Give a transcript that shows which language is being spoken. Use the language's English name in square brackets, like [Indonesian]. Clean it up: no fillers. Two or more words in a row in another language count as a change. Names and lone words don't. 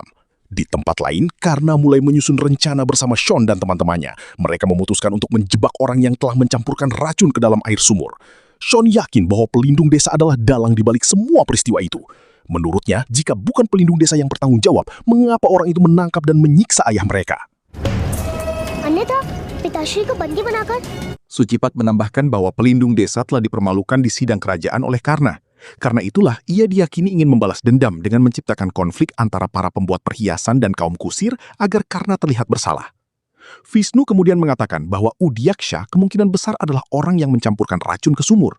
[Indonesian] Di tempat lain, Karna mulai menyusun rencana bersama Sean dan teman-temannya. Mereka memutuskan untuk menjebak orang yang telah mencampurkan racun ke dalam air sumur. Sean yakin bahwa pelindung desa adalah dalang di balik semua peristiwa itu. Menurutnya, jika bukan pelindung desa yang bertanggung jawab, mengapa orang itu menangkap dan menyiksa ayah mereka? [Hindi] अन्यथा पिताश्री को बंदी बनाकर [Indonesian] Sucipat menambahkan bahwa pelindung desa telah dipermalukan di sidang kerajaan oleh Karna. Karena itulah, ia diyakini ingin membalas dendam dengan menciptakan konflik antara para pembuat perhiasan dan kaum kusir agar Karna terlihat bersalah. Vishnu kemudian mengatakan bahwa Udyaksha kemungkinan besar adalah orang yang mencampurkan racun ke sumur.